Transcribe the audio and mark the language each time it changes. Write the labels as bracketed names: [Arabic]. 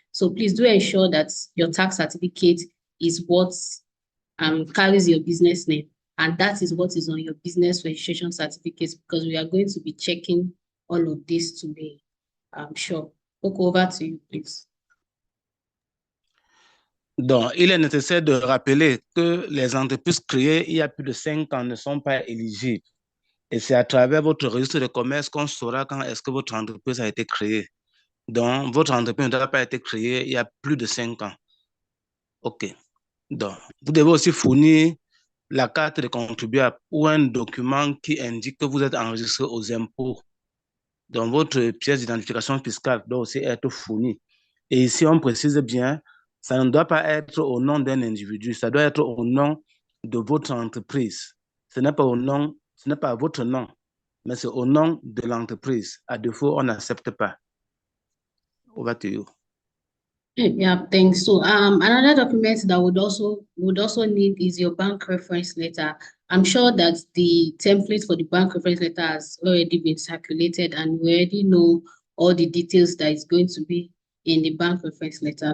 [English] So please do ensure that your tax certificate is what carries your business name, and that is what is on your business registration certificate, because we are going to be checking all of this to be sure. Over to you, please. [French] Donc, il est nécessaire de rappeler que les entreprises créées il y a plus de 5 ans ne sont pas éligibles. Et c'est à travers votre registre de commerce qu'on saura quand est-ce que votre entreprise a été créée. Donc, votre entreprise ne doit pas être créée il y a plus de 5 ans. OK. Donc, vous devez aussi fournir la carte de contribuable ou un document qui indique que vous êtes enregistré aux impôts. Donc, votre pièce d'identification fiscale doit aussi être fournie. Et ici, on précise bien, ça ne doit pas être au nom d'un individu, ça doit être au nom de votre entreprise. Ce n'est pas à votre nom, mais c'est au nom de l'entreprise. À défaut, on n'accepte pas. [English] Over to you. Yeah, thanks. So another document that would also need is your bank reference letter. I'm sure that the template for the bank reference letter has already been circulated, and we already know all the details that is going to be in the bank reference letter.